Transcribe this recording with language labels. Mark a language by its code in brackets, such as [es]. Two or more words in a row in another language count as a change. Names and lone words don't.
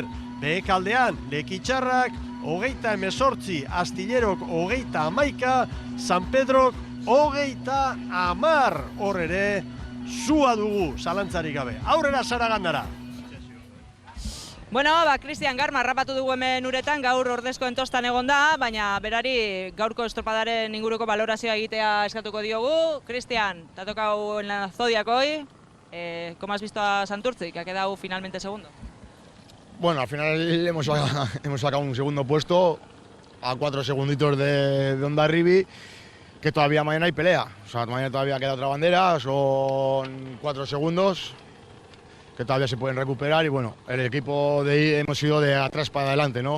[eu] Behekaldean Lekitxarrak 28, Astillerok 31, San Pedrok 30, hor ere zua dugu, zalantzarik gabe. Aurrera Saragandara. Bueno, Cristian Garma harrapatu dugu hemen uretan, gaur ordezkoen tostan egon da, baina berari gaurko estropadaren inguruko valorazioa egitea eskatuko diogu. [es] Cristian, te ha tocado en la Zodiac hoy. ¿Cómo has visto a Santurtzi, que ha quedado finalmente segundo? Bueno, al final hemos sacado un segundo puesto a 4 segunditos de Hondarribi, que todavía mañana hay pelea. O sea, mañana todavía queda otra bandera, son 4 segundos que todavía se pueden recuperar y bueno, el equipo de ahí hemos ido de atrás para adelante, ¿no?